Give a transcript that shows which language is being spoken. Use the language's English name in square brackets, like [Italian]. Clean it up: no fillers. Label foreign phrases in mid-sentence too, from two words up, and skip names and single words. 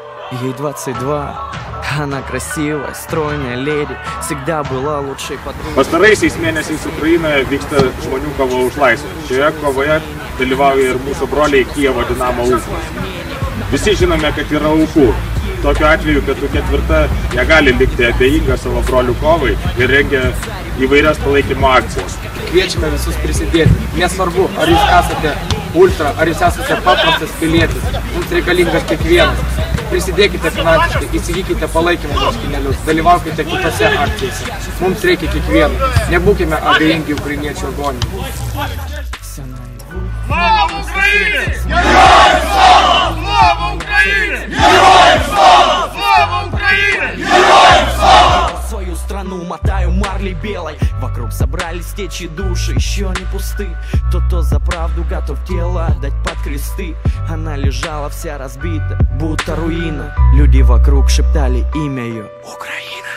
[Russian] Ей 22. Она красивая, стройная леди, всегда была лучшей подругой. [Lithuanian] Pastaraisiais mėnesiais Ukrainoje vyksta žmonių kova už laisvę. Šioje kovoje dalyvauja ir mūsų broliai Kijevo Dinamo Uzmas. Visi žinome, kad yra aukų. Tokiu atveju Pietų ketvirta negali likti abejinga savo brolių kovai ir rengia įvairias palaikymo akcijas. Kviečiame visus prisidėti. Nesvarbu, ar jūs esate ultra, ar jūs esate paprastas pilietis. Mums reikalingas kiekvienas. Prisidėkite finansiškai, įsigykite palaikymo marškinėlius, dalyvaukite kitose akcijose. Mums reikia kiekvieno. Nebūkime abejingi ukrainiečių agonijai. [Ukrainian] Слава Україні! Героям слава! Слава Україні! Героям слава! Слава Україні! Героям слава! [Russian] Свою страну мотаю марлей белой. Вокруг собрались течи души, еще не пусты. Тот, кто за правду готов тело отдать под кресты. Она лежала вся разбита, будто руина. Люди вокруг шептали имя ее: Украина.